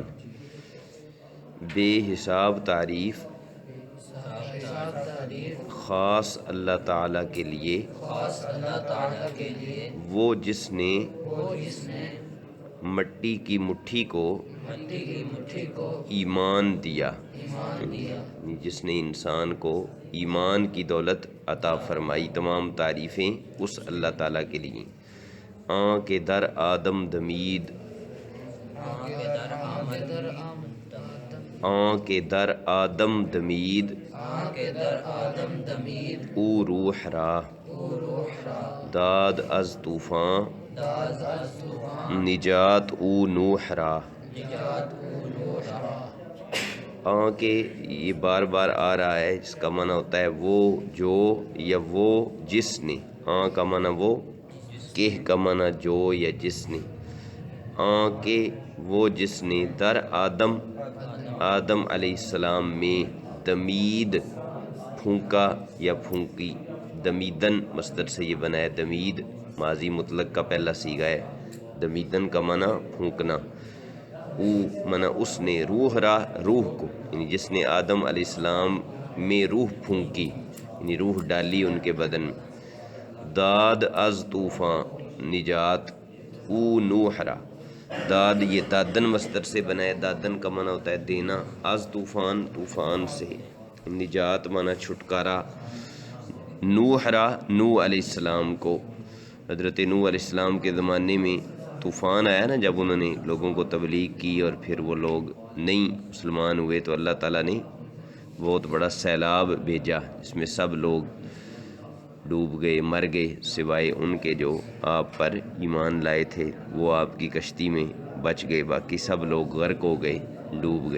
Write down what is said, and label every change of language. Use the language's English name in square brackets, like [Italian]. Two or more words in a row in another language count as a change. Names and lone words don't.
[Urdu] بے حساب تعریف خاص اللہ تعالیٰ کے لیے، وہ جس نے مٹی کی مٹھی کو ایمان دیا، جس نے انسان کو ایمان کی دولت عطا فرمائی۔ تمام تعریفیں اس اللہ تعالیٰ کے لیے۔ [Persian] آن کے در آدم دمید، آن کے در آدم دمید، او روح را داد از طوفان، نجات او نوح را۔ آن کے [Urdu] یہ بار بار آ رہا ہے، جس کا معنی ہوتا ہے وہ جو یا وہ جس نے۔ آن کا معنی وہ، کہ کا معنی جو یا جس نے۔ [Persian] آن کے [Urdu] وہ جس نے [Persian] در آدم، [Urdu] آدم علیہ السلام میں، دمید پھونکا یا پھونکی، دمیدن مصدر سے یہ بنا ہے، دمید ماضی مطلق کا پہلا صیغہ ہے، دمیدن کا معنی پھونکنا۔ او معنی اس نے، [Persian] روح را [Urdu] روح کو، یعنی جس نے آدم علیہ السلام میں روح پھونکی، یعنی روح ڈالی ان کے بدن میں۔ [Persian] داد از طوفان، نجات او نوح را، [Urdu] داد یہ دادن مصدر سے بنا ہے، دادن کا معنی ہوتا ہے دینا، [Persian] از طوفان [Urdu] طوفان سے، نجات معنی چھٹکارا، [Persian] نوح را [Urdu] نوح علیہ السلام کو۔ حضرت نوح علیہ السلام کے زمانے میں طوفان آیا نا، جب انہوں نے لوگوں کو تبلیغ کی اور پھر وہ لوگ نہیں مسلمان ہوئے تو اللہ تعالیٰ نے بہت بڑا سیلاب بھیجا، جس میں سب لوگ ڈوب گئے، مر گئے، سوائے ان کے جو آپ پر ایمان لائے تھے، وہ آپ کی کشتی میں بچ گئے، باقی سب لوگ غرق ہو گئے، ڈوب گئے۔